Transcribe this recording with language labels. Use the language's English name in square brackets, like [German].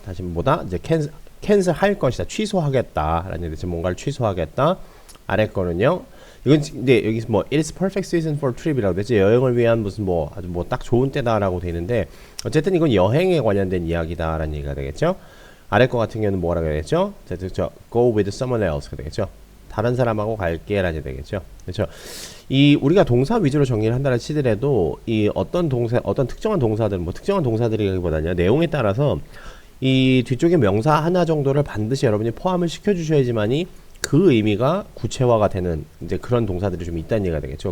[Korean] 다시 뭐다? 이제 캔슬 할 것이다. 취소하겠다. 라는 얘기. 뭔가를 취소하겠다. 아래 거는요. 이건 이제 여기서 뭐 [English] It is perfect season for trip [Korean] 이라고 되지. 여행을 위한 무슨 아주 딱 좋은 때다라고 돼 있는데, 어쨌든 이건 여행에 관련된 이야기다라는 얘기가 되겠죠. 아래 거 같은 경우는 뭐라고 해야겠죠? [English] 자, go with someone else가 되겠죠. [Korean] 다른 사람하고 갈게 라는 얘기 되겠죠. 그렇죠. 이 우리가 동사 위주로 정리를 한다는 치더라도, 이 어떤 특정한 동사들, 특정한 동사들이기보다는 내용에 따라서 이 뒤쪽에 명사 하나 정도를 반드시 여러분이 포함을 시켜주셔야지만이 그 의미가 구체화가 되는 이제 그런 동사들이 좀 있다는 얘기가 되겠죠.